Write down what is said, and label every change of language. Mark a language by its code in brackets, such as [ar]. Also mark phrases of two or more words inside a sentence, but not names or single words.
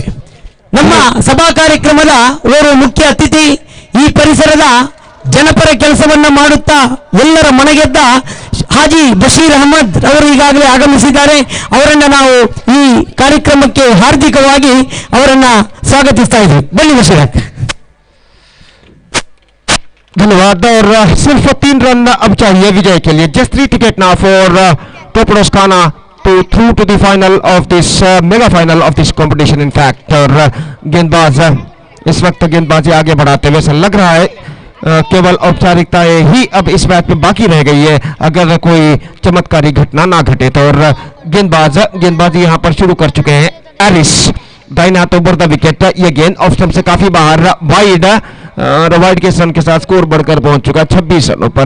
[kn] ನಮ್ಮ ಸಭಾ ಕಾರ್ಯಕ್ರಮದ ಓರ್ವ ಮುಖ್ಯ ಅತಿಥಿ, ಈ ಪರಿಸರದ ಜನಪರ ಕೆಲಸವನ್ನ ಮಾಡುತ್ತಾ ಎಲ್ಲರ ಮನಗೆದ್ದ ಹಾಜಿ ಬಶೀರ್ ಅಹಮದ್ ಅವರು ಈಗಾಗಲೇ ಆಗಮಿಸಿದ್ದಾರೆ. ಅವರನ್ನ ನಾವು ಈ ಕಾರ್ಯಕ್ರಮಕ್ಕೆ ಹಾರ್ದಿಕವಾಗಿ ಅವರನ್ನ ಸ್ವಾಗತಿಸ್ತಾ ಇದ್ದೀವಿ. ಬನ್ನಿ ಬಶೀರ್. [hi] धन्यवाद. और सिर्फ 3 रन अब चाहिए विजय के लिए. [en] just 3 ticket now for Torpedos Kana to through to the final of this mega final of this competition in fact. [hi] और गेंदबाज इस वक्त गेंदबाजी आगे बढ़ाते हुए ऐसा लग रहा है केवल औपचारिकताएं ही अब इस मैच में बाकी रह गई है अगर कोई चमत्कारी घटना ना घटे तो. और गेंदबाजी यहां पर शुरू कर चुके हैं. एरिस दाहिने हाथ [en] over the wicket. [hi] ये गेंद ऑफ स्टंप से काफी बाहर, वाइड वाइड के रन के साथ स्कोर बढ़कर पहुंच चुका है 26 रनों पर.